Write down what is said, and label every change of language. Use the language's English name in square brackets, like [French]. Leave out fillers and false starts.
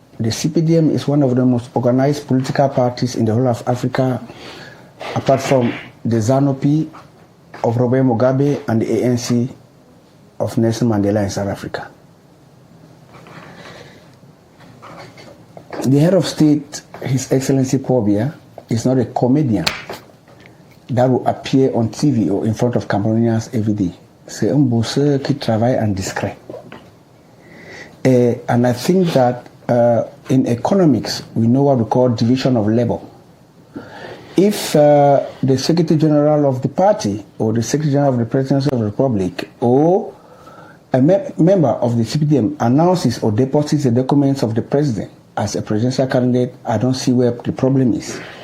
[English] The CPDM is one of the most organized political parties in the whole of Africa, apart from the ZANU-PF of Robert Mugabe and the ANC of Nelson Mandela in South Africa. The head of state, His Excellency Paul Biya, is not a comedian that will appear on TV or in front of Cameroonians every day. [French] C'est un bosseur qui travaille en discret. [English] And I think that in economics, we know what we call division of labor. If the Secretary General of the party or the Secretary General of the Presidency of the Republic or a member of the CPDM announces or deposits the documents of the president as a presidential candidate, I don't see where the problem is.